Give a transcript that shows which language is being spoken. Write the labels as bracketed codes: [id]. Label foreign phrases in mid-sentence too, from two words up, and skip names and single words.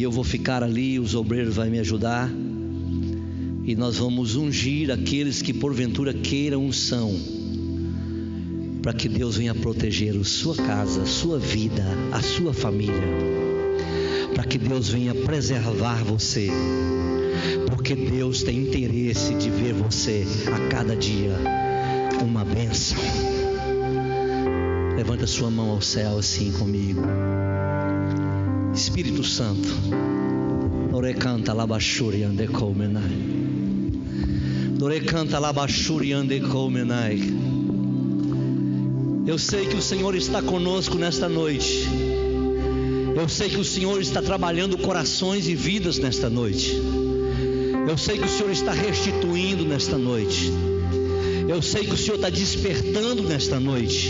[pt] eu vou ficar ali, os obreiros vão me ajudar e nós vamos ungir aqueles que porventura queiram unção, para que Deus venha proteger a sua casa, a sua vida, a sua família, para que Deus venha preservar você, porque Deus tem interesse de ver você a cada dia uma bênção. Levanta sua mão ao céu assim comigo. Espírito Santo, Orecanta labashuri ande komenai. Orecanta labashuri ande komenai. Eu sei que o Senhor está conosco nesta noite. Eu sei que o Senhor está trabalhando corações e vidas nesta noite. Eu sei que o Senhor está restituindo nesta noite. Eu sei que o Senhor está despertando nesta noite.